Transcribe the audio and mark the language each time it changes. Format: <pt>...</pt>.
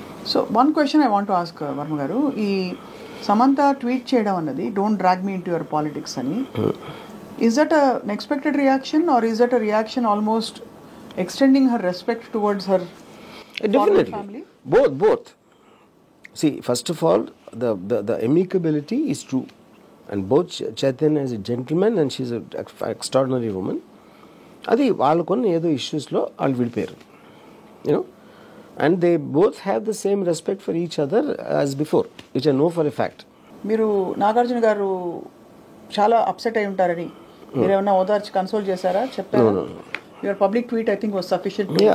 <en>so one question I want to ask Varma garu,</en> <te>ఈ Samantha tweet చేయడం అన్నది</te> <en>Don't drag me into your politics అని, is that an expected reaction or is that a reaction almost extending her respect towards her family? Both. See, first of all, the amicability is true, and both Chaitanya is a gentleman and she's an extraordinary woman.</en> <te>Adi వాళ్ళకున్న ఏదో ఇష్యూస్లో వాళ్ళు విడిపోయారు,</te> <en>You know, and they both have the same respect for each other as before, which I know for a fact.</en> <te>మీరు నాగార్జున గారు చాలా upset అయి ఉంటారని మీరేమన్నా ఓదార్చి కన్సోల్ చేశారా, చెప్పారా?</te> <en>Your public tweet I think was sufficient.</en>